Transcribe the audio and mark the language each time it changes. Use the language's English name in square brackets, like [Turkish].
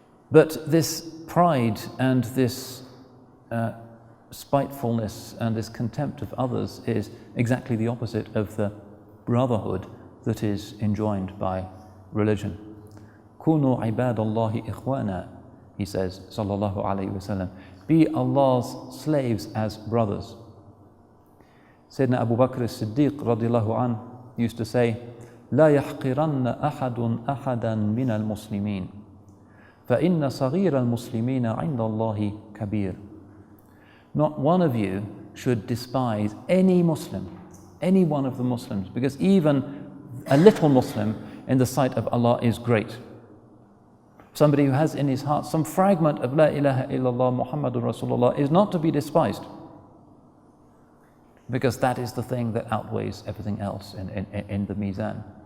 [English] But this pride and this spitefulness and this contempt of others is exactly the opposite of the brotherhood that is enjoined by religion. [Arabic] Kunu ibadallahi ikhwana, [English] he says, sallallahu alayhi wasallam. Be Allah's slaves as brothers. Sayyidina Abu Bakr as-Siddiq radiallahu anhu used to say, [Arabic] لا يحقرن أحد أحدا من المسلمين فإن صغير المسلمين عند الله كبير. [English] Not one of you should despise any Muslim, any one of the Muslims, because even a little Muslim in the sight of Allah is great. Somebody who has in his heart some fragment of [Arabic] La ilaha illallah Muhammadun Rasulullah [English] is not to be despised, because that is the thing that outweighs everything else in the mizan.